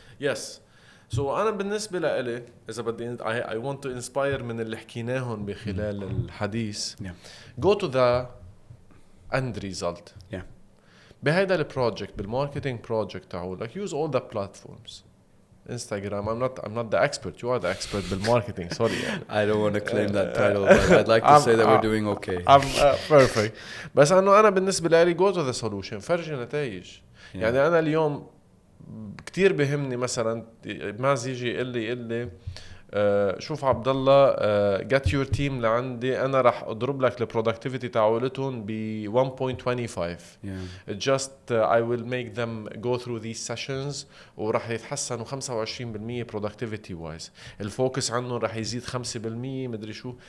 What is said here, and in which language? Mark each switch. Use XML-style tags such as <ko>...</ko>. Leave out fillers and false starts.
<en>Yes.</en> <ar>So أنا بالنسبة لإلي إذا بدي</ar> <en>I want to inspire</en> <ar>من اللي حكيناهم بخلال الحديث.</ar> <en>Go to the end result.</en> <ar>بهيدا البروجكت، بالماركتينج بروجكت تاعولك</ar> <en>use all the platforms. Instagram, I'm not the expert. You are the expert بالماركتينج. Sorry. I don't want to claim that title, but I'd like to say that we're doing okay. I'm perfect.</en> <ar>بس أنا بالنسبة لي</ar> <en>go to the solution.</en> <ar>فرجي نتائج. يعني أنا اليوم كتير بهمني مثلا ماز يجي يقول لي شوف عبد الله</ar> <en>get your team</en> <ar>لعندي انا راح اضرب لك البرودكتيفيتي تاعولتهم ب 1.25</ar> <en>just I will make them go through these sessions</en> <ar>وراح يتحسنوا 25%</ar> <en>productivity wise</en> <ar>الفوكس عنهم راح يزيد 5% مدري شو.</ar>